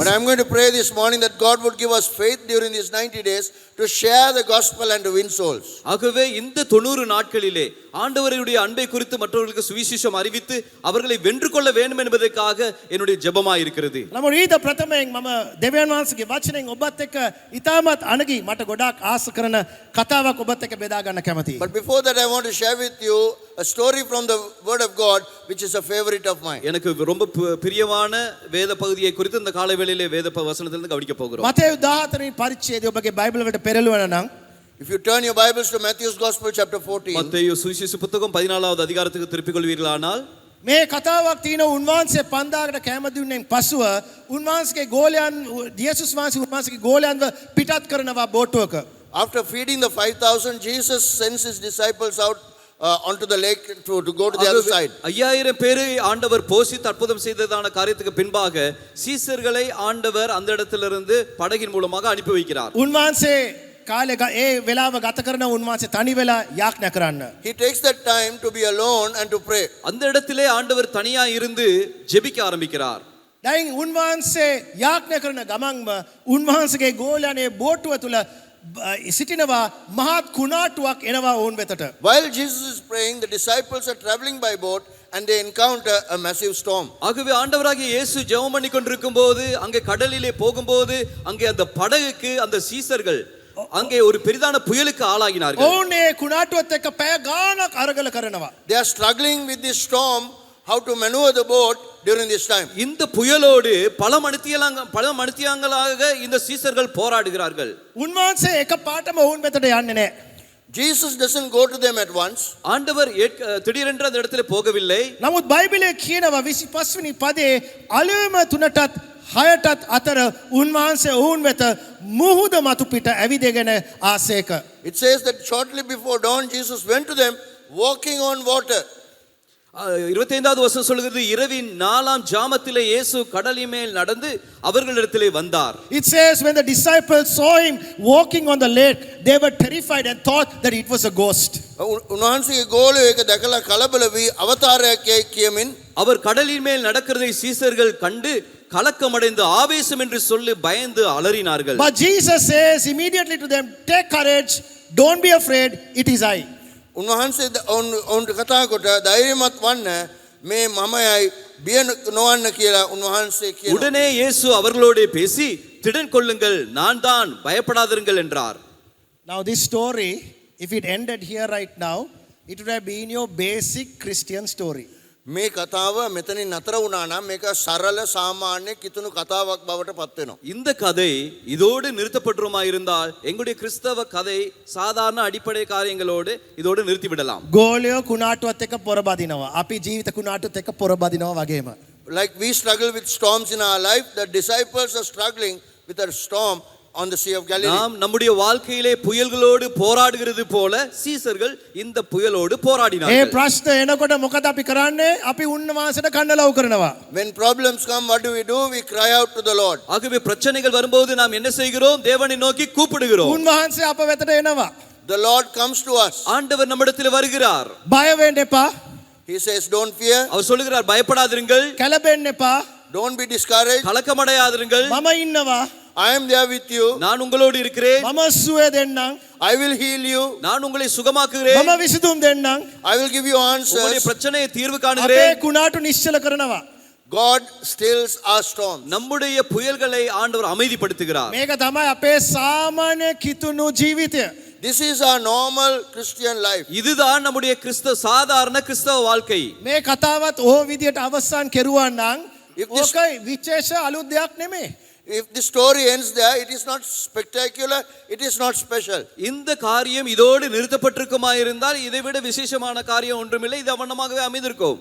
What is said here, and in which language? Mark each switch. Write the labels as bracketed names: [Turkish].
[English] But I'm going to pray this morning that God would give us faith during these 90 days to share the gospel and to win souls. [Tamil] ஆகவே இந்த 90 நாட்களிலே ஆண்டவருடைய அன்பை குறித்து மற்றவர்களுக்கு சுவிசேஷம் அறிவித்து அவர்களை வென்று கொள்ள வேண்டும் என்பதற்காக என்னுடைய ஜெபமாய் இருக்கிறது. [Sinhala] නමුත් ඊට ප්‍රථමයෙන් මම දෙවියන් වහන්සේගේ වචනයෙන් ඔබත් එක්ක ඉතාමත් අනගි මට ගොඩාක් ආස කරන කතාවක් ඔබත් එක්ක බෙදා ගන්න කැමතියි. [English] But before that, I want to share with you a story from the Word of God, which is a favorite of mine. [Tamil] எனக்கு ரொம்ப பிரியமான வேத பகுதியை குறித்து இந்த காலை வேளையிலே வேத வசனத்திலிருந்து கவனிக்க போகிறோம். [Sinhala] මතෙව් 14 වෙනි පරිච්ඡේදය ඔබගේ බයිබල් වලට පෙරළුවන නම් [English] If you turn your Bibles to Matthew's Gospel chapter 14, [Tamil] மத்தேயு சுவிசேஷ புத்தகம் 14வது அதிகாரத்துக்கு திருப்பிக் கொள்வீர்களானால் [Sinhala] මේ කතාවක් තියෙන උන්වහන්සේ 5000කට කැම දුන්නෙන් පසුව උන්වහන්සේගේ ගෝලයන් යේසුස් වහන්සේ උන්වහන්සේගේ ගෝලයන්ව පිටත් කරනවා බෝටුවක. [English] after feeding the 5,000, Jesus sends his disciples out onto the lake to go to the other side. [Tamil] 5000 பேரை ஆண்டவர் போஷித்து அற்புதம் செய்ததான காரியத்துக்கு பின்பாக சீசர்களை ஆண்டவர் அந்த இடத்திலிருந்து படகின் மூலமாக அனுப்பி வைக்கிறார். [Sinhala] උන්වහන්සේ කාලේ ඒ වෙලාව ගත කරන උන්වහන්සේ තනි වෙලා යාඥා කරන්න. [English] He takes that time to be alone and to pray. [Tamil] அந்த இடத்திலே ஆண்டவர் தனியா இருந்து ஜெபிக்க ஆரம்பிக்கிறார். [Sinhala] දැන් උන්වහන්සේ යාඥා කරන ගමන්ම උන්වහන්සේගේ ගෝලයන්ේ බෝටුව තුල සිටිනවා මහත් කුණාටුවක් එනවා ඔවුන් වෙතට. [English] While Jesus is praying, the disciples are traveling by boat and they encounter a massive storm. [Tamil] ஆகவே ஆண்டவராகிய இயேசு ஜெபம் பண்ணி கொண்டிருக்கும்போது அங்கே கடலிலே போகும்போது அங்கே அந்த படகுக்கு அந்த சீசர்கள் அங்கே ஒரு பெரிதான புயலுக்கு ஆளாகினார்கள். [Sinhala] ඔවුන් ඒ කුණාටුවත් එක්ක පැය ගාණක් අරගල කරනවා. [English] They are struggling with this storm, how to maneuver the boat during this time. [Tamil] இந்த புயலோடு பல மணித்தியாங்களாக இந்த சீசர்கள் போராடுகிறார்கள். [Sinhala] උන්වහන්සේ එක පාටම ඔවුන් වෙතට යන්නේ නැහැ. [English] Jesus doesn't go to them at once. [Tamil] ஆண்டவர் திடீரென்று அந்த இடத்துல போகவில்லை. [Sinhala] නමුත් බයිබලයේ කියනවා 25 වෙනි පදේ අලුයම 3ටත් 6ටත් අතර උන්වහන්සේ ඔවුන් වෙත මුහුද මතු පිට ඇවිදගෙන ආසේක. [English] It says that shortly before dawn, Jesus went to them walking on water. [Tamil] 25வது வசனம் சொல்கிறது இரவின் 4ஆம் ஜாமத்திலே இயேசு கடலின் மேல் நடந்து அவர்களிடத்திலே வந்தார். [English] It says when the disciples saw him walking on the lake, they were terrified and thought that it was a ghost. [Sinhala] උන්වහන්සේගේ ගෝලයෝ ඒක දැකලා කලබල වී අවතාරයක් කියමින් [Tamil] அவர் கடலின் மேல் நடக்கிறதை சீசர்கள் கண்டு கலக்கமடைந்து ஆவேசம் என்று சொல்லி பயந்து அலறினார்கள். [English] But Jesus says immediately to them, take courage, don't be afraid, it is I. [Sinhala] උන්වහන්සේ ඔවුන්ට කතා කොට ධෛර්යමත් වන්න මේ මමයි බිය නොවන්න කියලා උන්වහන්සේ කියනවා. [Tamil] உடனே இயேசு அவர்களோடு பேசி திடன் கொள்ளுங்கள் நான் தான் பயப்படாதிருங்கள் என்றார். [English] Now this story, if it ended here right now, it would have been your basic Christian story. [Sinhala] මේ කතාව මෙතනින් නතර වුණා නම් මේක සරල සාමාන්‍ය කිතුණු කතාවක් බවට පත් වෙනවා. [Tamil] இந்த கதை இதோடு நிறுத்தப்பட்டுமா இருந்தால் எங்களுடைய கிறிஸ்தவ கதை சாதாரண அடிப்படை காரியங்களோடு இதோடு நிறுத்தி விடலாம். [Sinhala] ගෝලයෝ කුණාටුවත් එක්ක පොරබදිනවා. අපි ජීවිත කුණාටුවත් එක්ක පොරබදිනවා වගේම. [English] Like we struggle with storms in our life, the disciples are struggling with a storm on the Sea of Galilee. [Tamil] நாம் நம்முடைய வாழ்க்கையிலே புயல்களோடு போராடுகிறது போல சீசர்கள் இந்த புயலோடு [Sinhala] ඒ [Tamil] போராடினார்கள். [Sinhala] ප්‍රශ්න එනකොට මොකද අපි කරන්නේ? අපි උන්වහන්සේට කන්නලව් කරනවා. [English] When problems come, what do? We cry out to the Lord. [Tamil] ஆகவே பிரச்சனைகள் வரும்போது நாம் என்ன செய்கிறோம்? தேவனை நோக்கி கூப்பிடுகிறோம். [Sinhala] උන්වහන්සේ අප වෙතට එනවා. [English] The Lord comes to us. [Tamil] ஆண்டவர் நம்மிடத்தில் வருகிறார். [Sinhala] බය වෙන්න එපා. [English] He says, don't fear, [Tamil] அவர் சொல்லுகிறார், பயப்படாதிருங்கள், [Sinhala] කැළඹෙන්න එපා. [English] don't be discouraged. [Tamil] கலக்கமடையாதிருங்கள், [Sinhala] මම ඉන්නවා. [English] I am there with you. [Tamil] நான் உங்களோடு இருக்கிறேன், [Sinhala] මම සුවය දෙන්නම්. [English] I will heal you. [Tamil] நான் உங்களை சுகமாக்குகிறேன், [Sinhala] මම විසඳුම් දෙන්නම්. [English] I will give you [Tamil] உங்களுடைய [English] answers. [Tamil] பிரச்சனையை தீர்வு [Sinhala] අපේ [Tamil] காணுகிறேன். [Sinhala] කුණාටු නිශ්චල කරනවා. [English] God stills our storms. [Tamil] நம்முடைய புயல்களை ஆண்டவர் அமைதிப்படுத்துகிறார். [Sinhala] මේක තමයි අපේ සාමාන්‍ය කිතුණු ජීවිතය. [English] This is our normal Christian life. [Tamil] இதுதான் நம்முடைய சாதாரண கிறிஸ்தவ வாழ்க்கை. [Sinhala] මේ කතාවත් ඕ විදියට අවසන් කෙරුවා නම් [English] If this- [Sinhala] ඕක විශේෂ අලුත් දෙයක් නෙමෙයි. [English] If the story ends there, it is not spectacular, it is not special. [Tamil] இந்த காரியம் இதோடு நிறுத்தப்பட்டிருக்குமாயிருந்தால் இதைவிட விசேஷமான காரியம் ஒன்றுமில்லை, இது அவனமாகவே அமைந்திருக்கும்.